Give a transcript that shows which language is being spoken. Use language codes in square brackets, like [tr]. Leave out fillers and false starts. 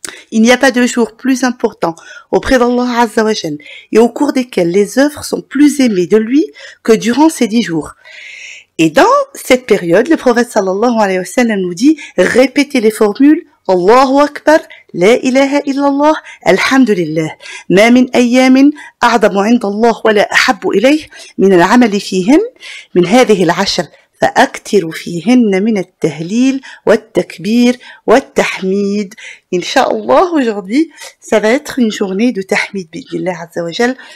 [fr] Il n'y a pas de jour plus important auprès d'Allah Azza wa Jal et au cours desquels les œuvres sont plus aimées de lui que durant ces 10 jours. Et dans cette période, le prophète sallallahu alayhi wa sallam nous dit, répétez les formules Allahu Akbar, La ilaha illallah, Alhamdulillah. [ar] ما من أيام أعظم عند الله ولا أحب إليه من العمل فيهن من هذه العشر فأكثروا فيهن من التهليل والتكبير والتحميد. [fr] Inch'Allah, aujourd'hui, ça va être une journée de tahmid bi'idhnillah azza wa jal.